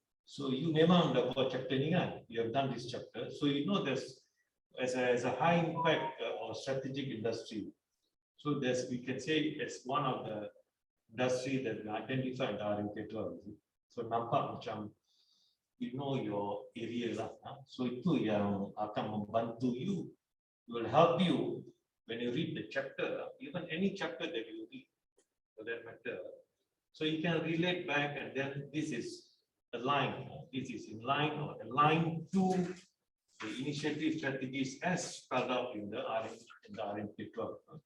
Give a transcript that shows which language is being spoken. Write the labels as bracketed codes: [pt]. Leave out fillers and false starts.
[en] So you [ms] memang dah buat chapter ni kan, [en] you have done this chapter, so you know there's as a high impact or strategic industry. So we can say it's one of the industry that we identified in RMK-12. So [ms] nampak macam [en] you know your area lah. [ms] So itu yang akan membantu you. [en] It will help you when you read the chapter, even any chapter that you read for that matter. So you can relate back, and then this is aligned. This is in line or aligned to the initiative strategies as spelled out in the RMK-12.